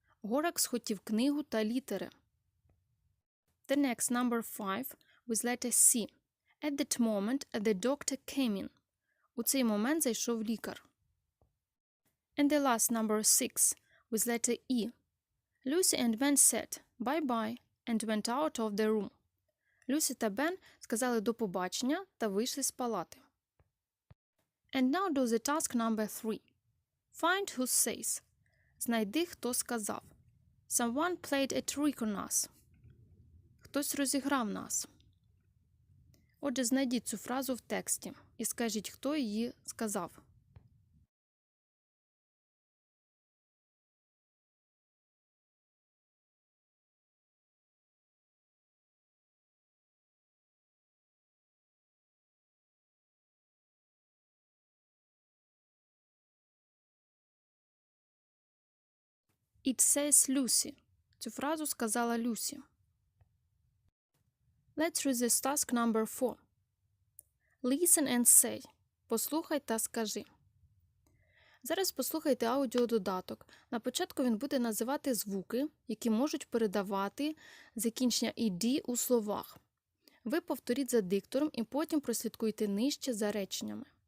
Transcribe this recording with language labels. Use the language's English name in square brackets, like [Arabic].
[Ukrainian] Горакс хотів книгу та літери. [English] The next number 5 with letter C. At that moment, the doctor came in. [Ukrainian] У цей момент зайшов лікар. [English] And the last number 6 with letter E. Lucy and Ben said bye-bye and went out of the room. [Ukrainian] Люсі та Бен сказали до побачення та вийшли з палати. [English] And now do the task number 3. Find who says. [Ukrainian] Знайди, хто сказав. [English] Someone played a trick on us. [Ukrainian] Хтось розіграв нас. Отже, знайдіть цю фразу в тексті і скажіть, хто її сказав. [English] It says Lucy. [Ukrainian] Цю фразу сказала Люсі. [English] Let's read this task number 4. Listen and say. [Ukrainian] Послухай та скажи. Зараз послухайте аудіододаток. На початку він буде називати звуки, які можуть передавати закінчення «ed» у словах. Ви повторіть за диктором і потім прослідкуйте нижче за реченнями.